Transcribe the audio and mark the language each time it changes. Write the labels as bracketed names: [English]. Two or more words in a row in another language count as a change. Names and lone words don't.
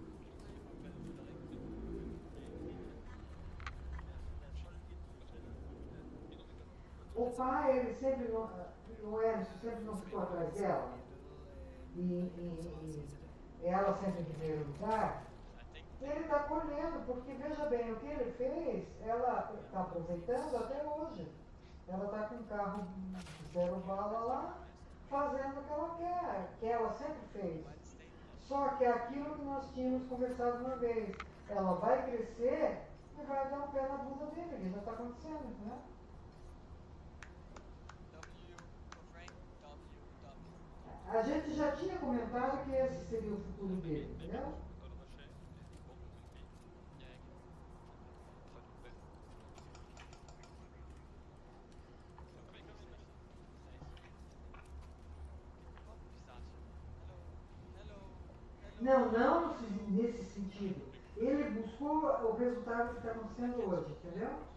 [Portuguese] O pai, ele sempre não, o Edson sempre não ficou atrás dela. E ela sempre em primeiro lugar. [English] I think [Portuguese] Ele está colhendo, porque veja bem, o que ele fez, ela está aproveitando até hoje. Ela está com um carro zero bala lá, fazendo o que ela quer, que ela sempre fez. Só que é aquilo que nós tínhamos conversado uma vez. Ela vai crescer e vai dar um pé na bunda dele, que já está acontecendo, né? [English] W for Frank, W. [Portuguese] A gente já tinha comentado que esse seria o futuro dele, entendeu? [Danish] Ja, ikke? [Portuguese] Não, não nesse sentido. Ele buscou o resultado que está acontecendo hoje, entendeu?